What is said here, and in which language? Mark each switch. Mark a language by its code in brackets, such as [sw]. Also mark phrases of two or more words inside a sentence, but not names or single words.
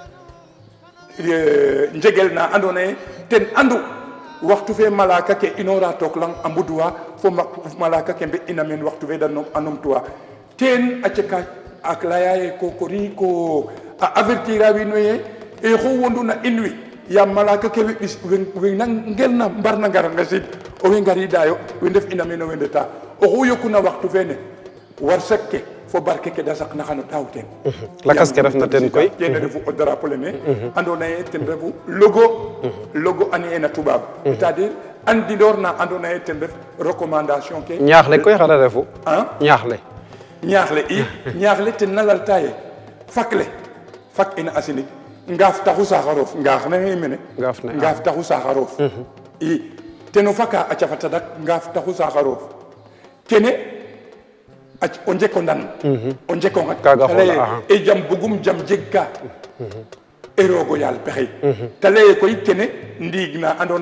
[srr] njegel na andoona yee ten andu waxtu fe malaka ke inora took lang a mbudwa fo malaka ke mbe'ina meen waxtu fe da a numtuwa ten a ceka ak laya ye ko kori ko a avertir a wiin we ye e xu wonduna in wi yaam malaka ke we na ngelna mbarna ngar ngesid owey ngariidayo we ndef ina meen we ndeta oxu yokuna waxtu fene warsak ke fo barke ke da saqna xano taaw teen lakas ke refna ten koy kene refu o drapeau lene andoona yee ten refu logo andi'eena tubaab c'est-à-dire andinoor na andoona yee ten ref recommandation ke ñaax le koy xana refu ñaax le ten na lalta ye fak ina asinig ngaaf taxu saaxaroof ngaaf na mene ngaaf taxu saaxaroof i teno faka a cafata dak ngaaf taxu saaxaroof kene o njeko ndan o njeko ngat e jam bugum jam jeg ka e roogo yaal pexey te leye koy kene ndiig na andoona